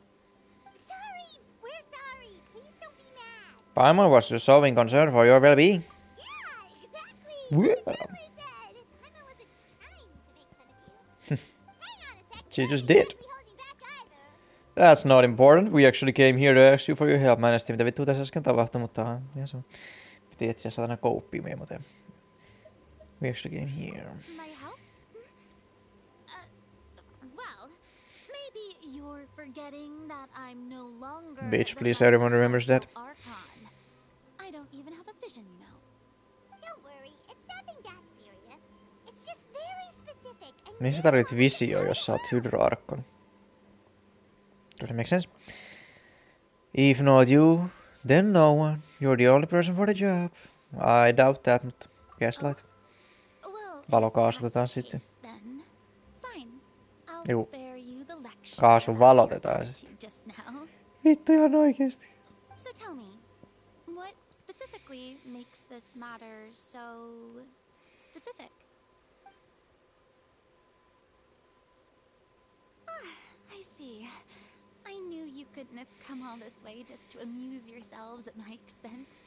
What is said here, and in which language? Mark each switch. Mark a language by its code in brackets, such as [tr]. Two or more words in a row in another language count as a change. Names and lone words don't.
[en] Sorry, we're sorry. Please don't be mad. Paimon was just showing concern for your well-being. Yeah, exactly. Well. What the Traveler said. Paimon wasn't trying to make fun of you. Hang on a sec. She You're just not did. exactly holding back either. That's not important. We actually came here to ask you for your help. [fi] Mä en edes tiedä, mitä vittua tässä äsken tapahtui, mutta ihan se piti etsiä satana kouppia meidän, mutta [en] we actually came here. My help? Well, maybe you're forgetting that I'm no longer Bitch, the please, everyone Hydro remembers that. Archon. I don't even have a vision, you know. Don't worry. It's nothing that serious. It's just very specific. And [fi] Mihin sä [en] you [fi] tarvit [en] know [fi] visio, [en] it's [fi] jos sä oot [en] not hydroarkkon? Does it make sense? If not you, then no one. You're the only person for the job. I doubt that, mutta gaslight. Well, if [fi] Valokaasutetaan [en] that's the [fi] sitten. [en] case, then fine. I'll [fi] Juu. [en] spare you the lecture [fi] Kaasu [en] about [fi] valotetaan [en] your [fi] se. [en] attitude just now. [fi] Vittu ihan oikeesti. [en] So tell me, what specifically makes this matter so specific? I see. I knew you couldn't have come all this way just to amuse yourselves at my expense.